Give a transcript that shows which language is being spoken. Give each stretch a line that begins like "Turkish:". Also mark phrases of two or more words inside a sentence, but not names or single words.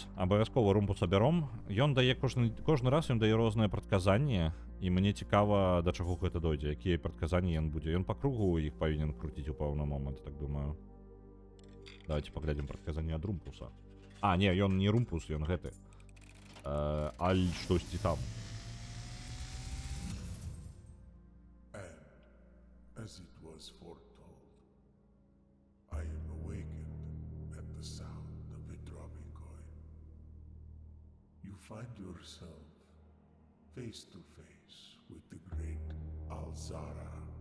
Belarusian: Абавязкова румпус абяром. Ён дае кожны раз ён дае розныя прадказанні, і мне цікава, да чаго гэта дойдзе, якія прадказанні ён будзе. Ён па кругу іх павінен круціць у пэўны момант, так думаю. Давайте паглядзім прадказанні ад румпуса. Не, ён не румпус, ён гэты. Аль штосьці там.
English: As it was foretold, I am awakened at the sound of a dropping coin. You find yourself face to face with the great Alzara.